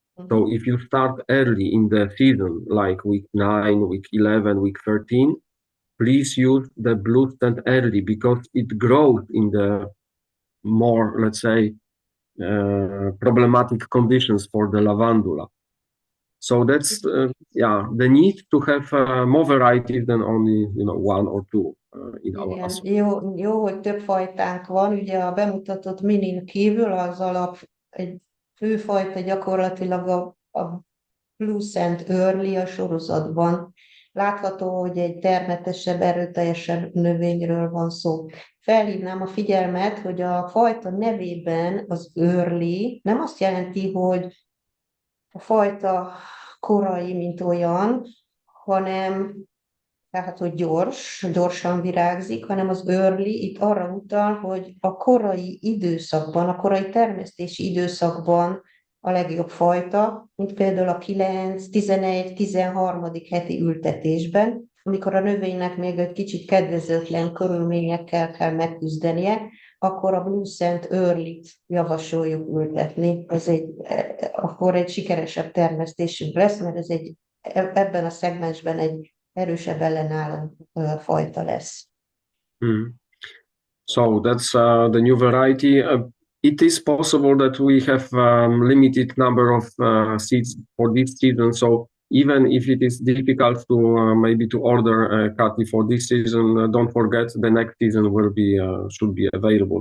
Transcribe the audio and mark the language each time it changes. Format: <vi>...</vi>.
<en>So if you start early in the season, like week 9, week 11, week 13, please use the Blue Scent Early, because it grows in the more, let's say, problematic conditions for the lavandula. So that's the need to have more varieties than only one or two in our</en> <hu>Igen,</hu> <en>assortment.</en> <hu>jó, hogy több fajtánk van. Ugye a bemutatott minin kívül az alap egy főfajta gyakorlatilag a Blue Scent Early a sorozatban. Látható, hogy egy termetesebb, erőteljesebb növényről van szó. Felhívnám a figyelmet, hogy a fajta nevében az early nem azt jelenti, hogy a fajta korai, mint olyan, hanem tehát, hogy gyorsan virágzik, hanem az early itt arra utal, hogy a korai időszakban, a korai termesztési időszakban a legjobb fajta, mint például a 9, 11, 13. heti ültetésben, amikor a növénynek még egy kicsit kedvezőtlen körülményekkel kell megküzdenie, akkor a Blue Scent Early-t javasoljuk ültetni. Akkor egy sikeresebb termesztésünk lesz, mert ebben a szegmensben egy erősebb ellenálló fajta lesz.</hu> <en>So that's the new variety. It is possible that we have limited number of seeds for this season. So even if it is difficult to maybe to order Kati for this season, don't forget the next season will be should be available.</en>